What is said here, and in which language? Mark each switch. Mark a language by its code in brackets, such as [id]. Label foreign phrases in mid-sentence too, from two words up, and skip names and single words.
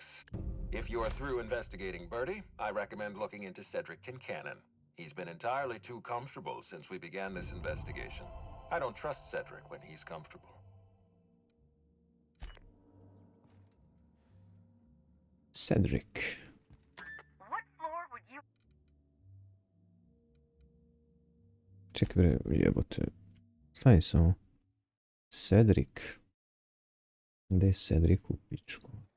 [en] If you're through investigating Birdie, I recommend looking into Cedric Kincannon. He's been entirely too comfortable since we began this investigation. I don't trust Cedric when he's comfortable. Cedric. What floor would you... [sr] Čekaj bre, jebote. Stani samo. Cedric. Gdje je Cedric u pičku?